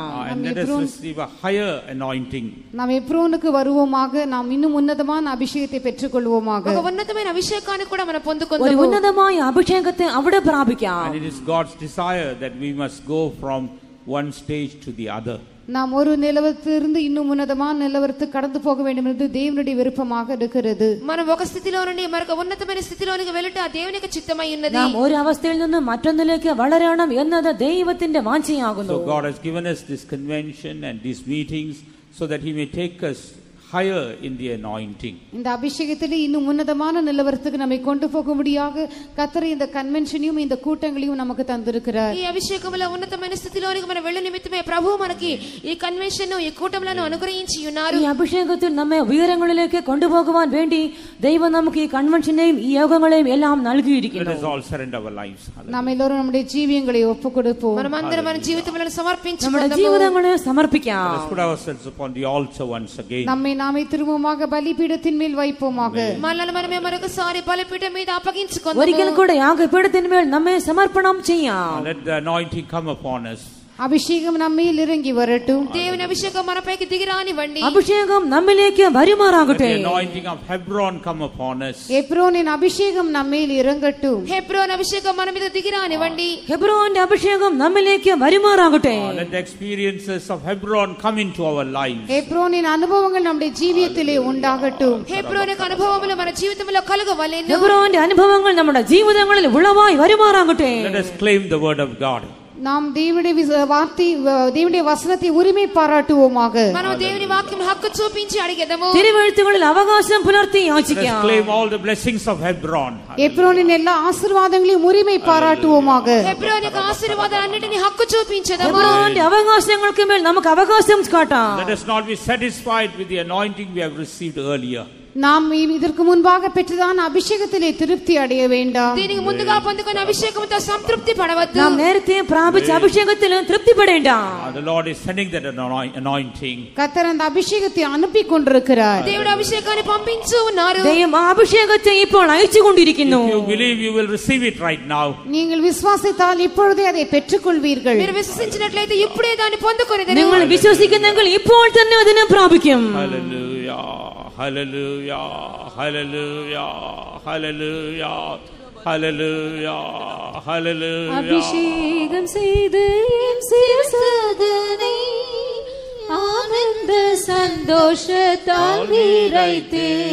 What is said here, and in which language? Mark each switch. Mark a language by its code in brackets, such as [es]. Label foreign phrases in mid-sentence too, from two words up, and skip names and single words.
[en] And let us receive a higher anointing. [ta] நாம் எப்ரோனுக்கு வருவோமாக. நாம் இன்னும் உன்னதமான அபிஷேகத்தை பெற்றுக்கொள்வோமாக. [te] ఒక ఉన్నతమైన అభిషేకాన్ని కూడా మనం పొందుకొందాము. [ta] ஒரு உன்னதமான அபிஷேகத்தை [ml] അവിടെ പ്രാപിക്കാം. [en] And it is God's desire that we must go from one stage to the other. [ta] நாம் ஒரு நிலவரத்திலிருந்து இன்னும் உன்னதமான நிலவரத்துக்கு கடந்து போக வேண்டும் என்று தேவனுடைய விருப்பமாக இருக்கிறது. [te] మనం ఒక స్థితిలో నుండి మరొక ఉన్నతమైన స్థితిలోనికి వెళ్ళుట ఆ దేవుని యొక్క చిత్తమై ఉన్నది. [ml] നാം ഒരു അവസ്ഥയിൽ നിന്ന് മറ്റൊന്നിലേക്ക് വളരണം എന്നത് ദൈവത്തിന്റെ വാഞ്ചയാകുന്നു. [en] So God has given us this convention and these meetings so that he may take us higher in the anointing. [ta] இந்த அபிஷேகத்திலே இன்னும் உன்னதமான நிலவரத்துக்கு நம்மை கொண்டு போகும்படியாக கர்த்தர் இந்த கன்வென்ஷனையும் இந்த கூட்டங்களையும் நமக்கு தந்திருக்கிறார். [te] ఈ అభిషేకములో ఉన్నతమైన స్థితిలోనికి మనం వెళ్ళే నిమిత్తమే ప్రభువు మనకి ఈ కన్వెన్షన్ ఈ కూటములను అనుగ్రహించి ఉన్నారు. [ml] ഈ അഭിഷേകത്തിൽ നമ്മെ ഉയരങ്ങളിലേക്ക് കൊണ്ടുപോകുവാൻ വേണ്ടി ദൈവം നമുക്ക് ഈ കൺവെൻഷനെയും ഈ യോഗങ്ങളെയും എല്ലാം നൽകിയിരിക്കുന്നു. [en] Let us all surrender our lives. [ta] நாம் எல்லாரும் நம்முடைய ஜீவியங்களை ஒப்புக்கொடுப்போம். [te] మనమందరం మన జీవితములను సమర్పించుకుందాము. [ml] നമ്മുടെ ജീവിതങ്ങളെ സമർപ്പിക്കാം. [en] Let us put ourselves upon the altar once again. [ta] நம்மை நாமே திரும்பமாக பலிபீடத்தின் மேல் வைப்போமாக. [te] మనల్ని మనమే మరొకసారి బలిపీఠం మీద అప్పగించుకుందాము. [ml] ഒരിക്കൽ കൂടെ യാഗപീഠത്തിൻ മേൽ നമ്മെ സമർപ്പണം ചെയ്യാം. [en] Let the anointing come upon us. [ta] அபிஷேகம் நம்மேல் இறங்கி வரட்டும். [te] దేవుని అభిషేకం మనపైకి దిగిరానివ్వండి. [ml] അഭിഷേകം നമ്മിലേക്ക് വരുമാറാകട്ടെ. [en] Let the anointing of Hebron come upon us. [ta] எப்ரோனின் அபிஷேகம் நம்மேல் இறங்கட்டும். [te] హెబ్రోన్ అభిషేకం మన మీద దిగిరానివ్వండి. [ml] ഹെബ്രോന്റെ അഭിഷേകം നമ്മിലേക്ക് വരുമാറാകട്ടെ. [en] Let the experiences of Hebron come into our lives. [ta] எப்ரோனின் அனுபவங்கள் நம்முடைய ஜீவியத்திலே உண்டாகட்டும். [te] హెబ్రోన్ యొక్క అనుభవములు మన జీవితంలో కలుగవలెను. [ml] ഹെബ്രോന്റെ അനുഭവങ്ങൾ നമ്മുടെ ജീവിതങ്ങളിൽ ഉളവായി വരുമാറാകട്ടെ. [en] Let us claim the word of God. [ta] நாம் தேவனுடைய வசனத்தை உரிமை பாராட்டுவோமாக. [te] మనం దేవుని వాక్యం హక్కు చూపించి అడిగెదము. [ml] തിരുവെഴുത്തുകളിൽ അവകാശം പുലർത്തി യാചിക്കാം. [en] Let us claim all the blessings of Hebron. [ta] எப்ரோனின் எல்லா ஆசீர்வாதங்களையும் உரிமை பாராட்டுவோமாக. [te] హెబ్రోన్ యొక్క ఆశీర్వాదాలన్నిటిని హక్కు చూపించెదము. [ml] ഹെബ്രോന്റെ അവകാശങ്ങൾക്ക് മേൽ നമുക്ക് അവകാശം കാട്ടാം. [en] Let us not be satisfied with the anointing we have received earlier. [ta] நாம் இதற்கு முன்பாக பெற்றதான அபிஷேகத்திலே திருப்தி அடைய வேண்டாம். [te] దీనికి ముందుగా పొందుకున్న అభిషేకంతో సంతృప్తి పడవద్దు. [ml] നാം നേരത്തെ പ്രാപിച്ച അഭിഷേകത്തിൽ തൃപ്തിപ്പെടേണ്ട. [en] The Lord is sending that anointing. [ta] கர்த்தர் அந்த அபிஷேகத்தை அனுப்பி கொண்டிருக்கிறார். [te] దేవుడు అభిషేకాన్ని పంపించు ఉన్నారు. [ml] ദൈവം ആ അഭിഷേകത്തെ ഇപ്പോൾ അയച്ചുകൊണ്ടിരിക്കുന്നു. [en] If you believe, you will receive it right now. [ta] நீங்கள் விசுவாசித்தால் இப்பொழுதே அதை பெற்றுக்கொள்வீர்கள். [te] మీరు విశ్వసించినట్లయితే ఇప్పుడే దాన్ని పొందుకొనేదరు. [ml] നിങ്ങൾ വിശ്വസിക്കുന്നെങ്കിൽ ഇപ്പോൾ തന്നെ അതിനെ പ്രാപിക്കും. [en] Hallelujah. Hallelujah. Hallelujah. Hallelujah. Hallelujah. Hallelujah. [ta] அபிஷேகம் செய்து என் சிரசதனை ஆனந்த சந்தோஷத்தால் நிறைத்தே.